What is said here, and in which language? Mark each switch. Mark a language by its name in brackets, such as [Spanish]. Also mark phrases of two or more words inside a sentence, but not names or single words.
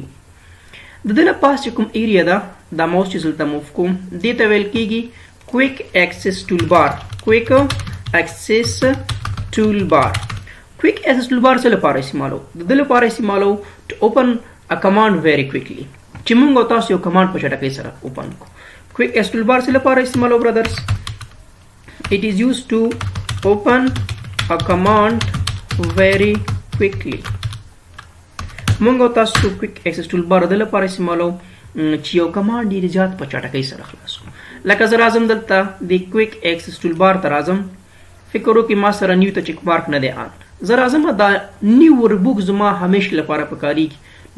[Pashto] د دې نه پاس چې کوم ایریا ده دا ماوس چې زلته موف کوم دې ته ویل کېږي [English] quick access tool bar. quick access tool bar quick access tool bar [Pashto] څه لپاره استعمالو د دې لپاره استعمالو [English] to open a command very quickly [Pashto] چې موږ تاسو یو کمانډ په چټکۍ سره اوپن کو. [English] quick access tool bar [Pashto] څه لپاره استعمالو برادرز [English] it is used to open a command very quickly. [Pashto] موږ تاسو [English] quick access tool bar [Pashto] د لپاره استعمالو چې یو کمانډ ډیر زیات په چټکۍ سره خلاص کو. لکه زه راځم دلته د [English] quick access tool bar [Pashto] ته راځم فکر وکړئ ما سره نیو ته [English] check mark [Pashto] نه دی آن زه راځم دا [English] new workbook [Pashto] زما همیشه لپاره پکارېږي.